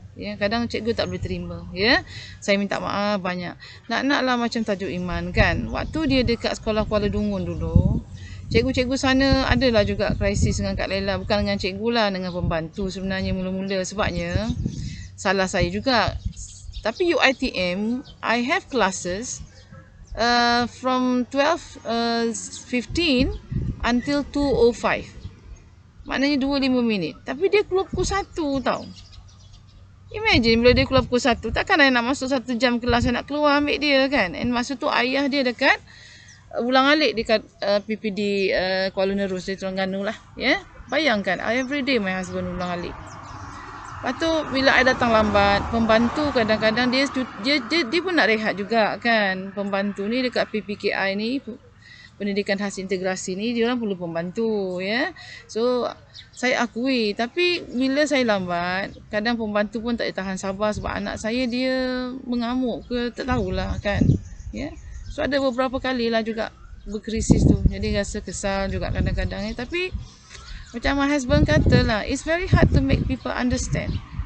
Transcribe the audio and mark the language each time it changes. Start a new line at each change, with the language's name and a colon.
Malay: Ya, kadang cikgu tak boleh terima. Ya, saya minta maaf banyak. Nak-nak lah macam tajuk Iman kan. Waktu dia dekat sekolah Kuala Dungun dulu, cikgu-cikgu sana adalah juga krisis dengan Kak Lela. Bukan dengan cikgu lah, dengan pembantu sebenarnya mula-mula. Sebabnya, salah saya juga.
English: Tapi UiTM, I have classes from 12:15 until 2:05.
Malay: Maknanya 25 minit. Tapi dia keluar pukul 1 tau.
English: Imagine bila
Malay: dia keluar pukul 1. Takkan saya nak masuk 1 jam kelas, saya nak keluar ambil dia kan. And masa tu ayah dia dekat ulang-alik dekat PPD Kuala Nerus di Terengganu lah. Ya. Bayangkan,
English: every day my husband
Malay: ulang-alik. Lepas tu bila I datang lambat, pembantu kadang-kadang dia pun nak rehat juga kan. Pembantu ni dekat PPKI ni, pendidikan khas integrasi ni, dia orang perlu pembantu ya. So saya akui, tapi bila saya lambat, kadang pembantu pun tak tahan sabar sebab anak saya dia mengamuk ke tak tahulah kan. Ya. So ada beberapa kali lah juga berkrisis tu. Jadi rasa kesal juga kadang-kadang ya. Tapi macam my husband kata lah,
English: it's very hard to make people understand.